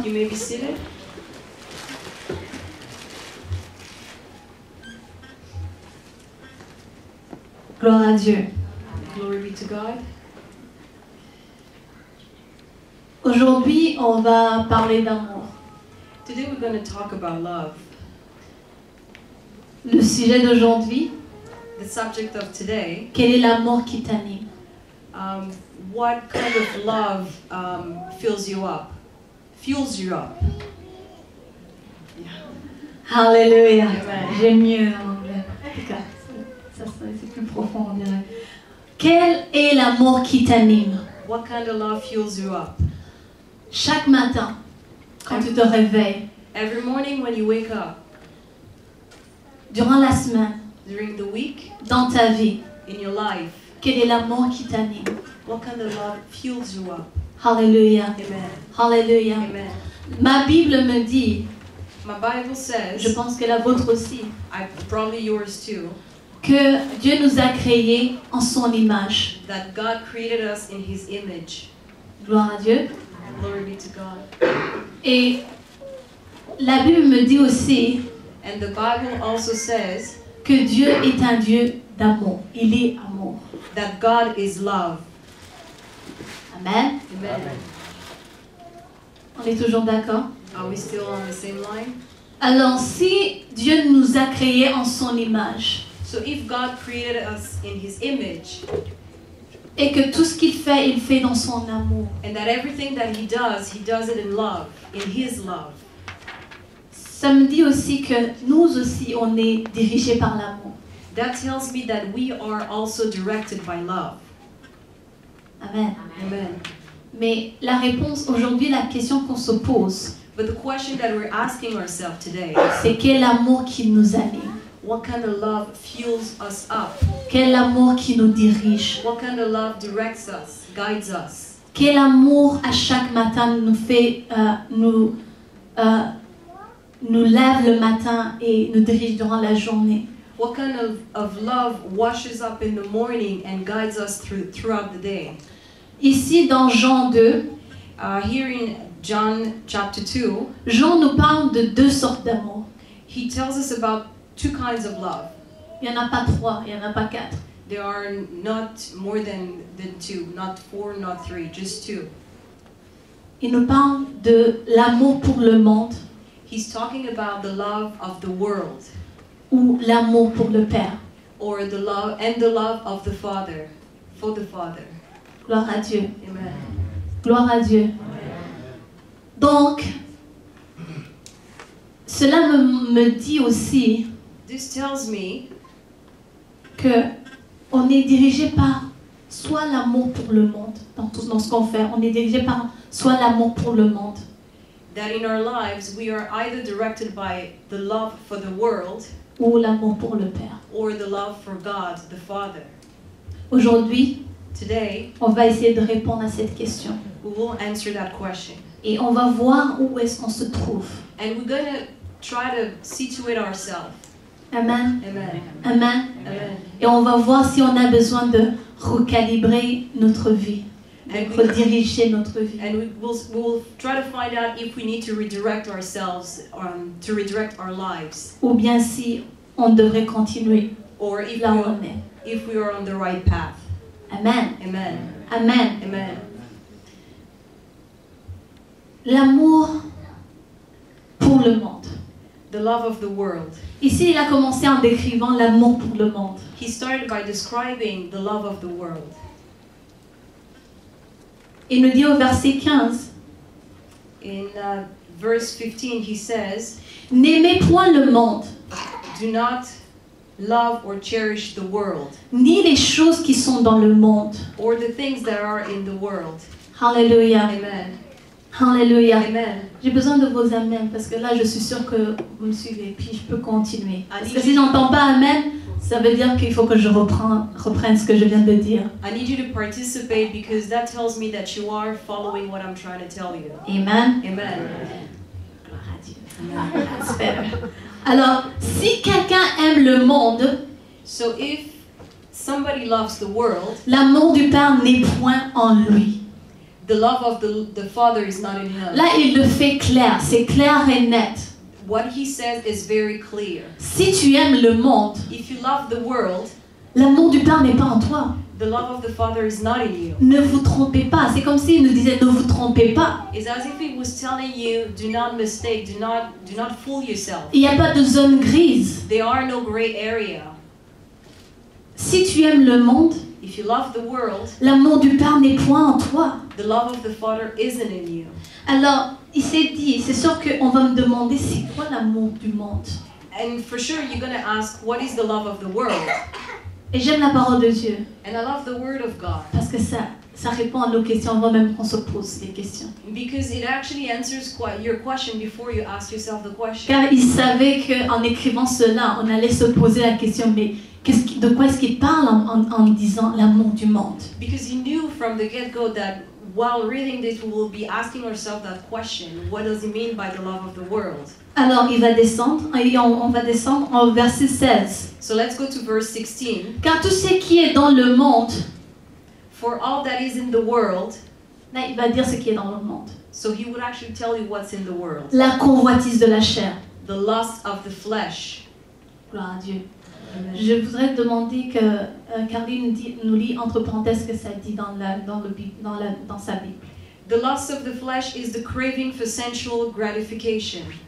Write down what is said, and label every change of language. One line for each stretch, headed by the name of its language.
English: You may be seated.
French: Gloire à Dieu.
English: Glory be to God.
French: Aujourd'hui, on va parler d'amour.
English: Today we're going to talk about love.
French: Le sujet d'aujourd'hui,
English: The subject of today,
French: quel est l'amour qui t'anime?
English: what kind of love fills you up? Fuels you up. Alléluia. Amen.
French: J'aime mieux en anglais. En tout cas, c'est plus profond, on dirait. Quel est l'amour qui t'anime?
English: What kind of love fuels you up?
French: Chaque matin, quand tu te réveilles,
English: Every morning when you wake up,
French: durant la semaine,
English: during the week,
French: dans ta vie,
English: in your life,
French: quel est l'amour qui t'anime?
English: what kind of love fuels you up? Alléluia. Amen. Alléluia. Amen.
French: Ma Bible me dit,
English: My Bible
French: je
English: says,
French: pense que la vôtre aussi,
English: probably yours too,
French: que Dieu nous a créés en son image.
English: that God created us in His image.
French: Gloire à Dieu.
English: Glory be to God.
French: Et la Bible me dit aussi
English: And the Bible also says
French: que Dieu est un Dieu d'amour. Il est amour.
English: that God is love. Amen. Amen.
French: On est toujours d'accord?
English: Are we still on the same line?
French: Alors, si Dieu nous a créés en son image
English: So if God created us in His image,
French: et que tout ce qu'il fait, il fait dans son amour,
English: and that everything that He does it in love, in His love.
French: ça me dit aussi que nous aussi, on est dirigés par l'amour.
English: That tells me that we are also directed by love. Amen. Amen.
French: Mais la réponse aujourd'hui, la question qu'on se pose,
English: But the question that we're asking ourselves today,
French: c'est quel amour qui nous anime?
English: what kind of love fuels us up?
French: Quel amour qui nous dirige?
English: What kind of love directs us, guides us?
French: Quel amour à chaque matin nous fait, nous lève le matin et nous dirige durant la journée?
English: What kind of love washes up in the morning and guides us throughout the day?
French: Ici dans Jean 2,
English: Here in John chapter 2,
French: Jean nous parle de deux sortes d'amour.
English: he tells us about two kinds of love.
French: Il n'y en a pas 3, il n'y en a pas 4.
English: There are not more than two, not 4, not 3, just 2.
French: Il nous parle de l'amour pour le monde
English: He's talking about the love of the world,
French: ou l'amour pour le Père.
English: or the love of the Father, for the Father.
French: Gloire à Dieu. Amen. Gloire à Dieu. Donc, cela me dit aussi
English: This tells me
French: que on est dirigé par soit l'amour pour le monde, dans ce qu'on fait, on est dirigé par soit l'amour pour le monde,
English: that in our lives we are either directed by the love for the world
French: ou l'amour pour le Père.
English: or the love for God, the Father.
French: Aujourd'hui,
English: Today,
French: on va essayer de répondre à cette question.
English: we will answer that question.
French: Et on va voir où est-ce qu'on se trouve.
English: And we're going to try to situate ourselves. Amen. Amen. Amen. Amen.
French: Et on va voir si on a besoin de recalibrer notre vie,
English: And
French: de rediriger notre vie.
English: And we'll try to find out if we need to redirect ourselves, to redirect our lives,
French: Ou bien si on devrait continuer
English: or if
French: là où on est.
English: we are on the right path. Amen. Amen. Amen. Amen.
French: L'amour pour le monde.
English: The love of the world.
French: Ici, il a commencé en décrivant l'amour pour le monde.
English: He started by describing the love of the world.
French: Il nous dit au verset 15,
English: In verse 15, he says,
French: n'aimez point le monde,
English: "Do not love or cherish the world,
French: ni les choses qui sont dans le monde.
English: or the things that are in the world." Alléluia. Amen. Alléluia. Amen.
French: J'ai besoin de vos amens parce que là, je suis sûre que vous me suivez. Puis je peux continuer. Parce que Allez. si j'entends pas amen, ça veut dire qu'il faut que je reprenne ce que je viens de dire.
English: I need you to participate because that tells me that you are following what I'm trying to tell you. Amen. Amen.
French: Gloire à Dieu.
English: That's better.
French: Alors, si quelqu'un aime le monde,
English: So if somebody loves the world,
French: l'amour du Père n'est point en lui.
English: the love of the Father is not in him.
French: Là, il le fait clair. C'est clair et net.
English: What he says is very clear.
French: Si tu aimes le monde,
English: If you love the world,
French: l'amour du Père n'est pas en toi.
English: the love of the Father is not in you.
French: Ne vous trompez pas. C'est comme s'il nous disait ne vous trompez pas.
English: It's as if he was telling you, do not mistake, do not fool yourself.
French: Il n'y a pas de zone grise.
English: There are no gray area.
French: Si tu aimes le monde,
English: If you love the world,
French: l'amour du Père n'est point en toi.
English: the love of the Father isn't in you.
French: Alors, il s'est dit, c'est sûr qu'on va me demander c'est quoi l'amour du monde.
English: And for sure you're going to ask, what is the love of the world?
French: Et j'aime la parole de Dieu
English: And I love the word of God
French: parce que ça répond à nos questions avant même qu'on se pose des questions.
English: because it actually answers your question before you ask yourself the question.
French: Car il savait qu'en écrivant cela, on allait se poser la question, mais de quoi est-ce qu'il parle en disant l'amour du monde?
English: Because he knew from the get-go that while reading this, we will be asking ourselves that question. What does he mean by the love of the world?
French: Alors, il va descendre, et on va descendre au verset 16.
English: So let's go to verse 16.
French: Car tout ce qui est dans le monde,
English: For all that is in the world,
French: là, il va dire ce qui est dans le monde.
English: so he would actually tell you what's in the world.
French: La convoitise de la chair.
English: The lust of the flesh.
French: Gloire à Dieu. Amen. Je voudrais demander que Carly nous lit entre parenthèses ce que ça dit dans sa Bible.
English: The lust of the flesh is the craving for sensual gratification.